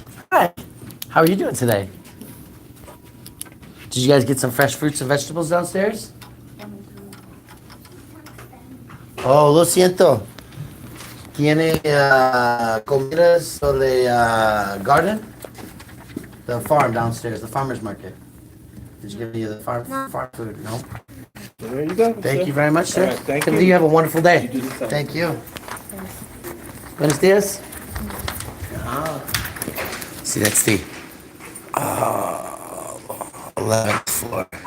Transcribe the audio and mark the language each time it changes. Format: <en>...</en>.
<en>Hi. How are you doing today? Did you guys get some fresh fruits and vegetables downstairs?</en> <es>Oh, lo siento. ¿Tiene comidas sobre garden?</es> <en>The farm downstairs, the farmer's market. Did you give me the farm food? No? There you go. Thank you very much, sir. All right, thank Timothy, you. you have a wonderful day. You do the same. Thank you.</en> <es>Buenos días.</es> <en>Ah. See, that's the 11th floor.</en>